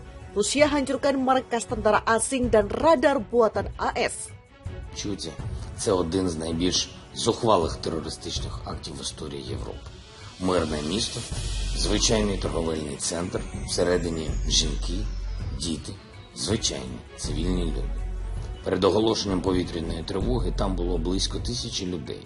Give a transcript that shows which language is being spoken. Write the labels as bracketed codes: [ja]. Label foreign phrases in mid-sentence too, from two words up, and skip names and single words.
[id] Rusia hancurkan markas tentara asing dan radar buatan AS. [uk] Чуйте, це один з найбільш зухвалих терористичних актів в історії Європи. Мирне місто, звичайний торговельний центр, всередині жінки, діти, звичайні цивільні люди. Перед оголошенням повітряної тривоги там було близько 1000 людей.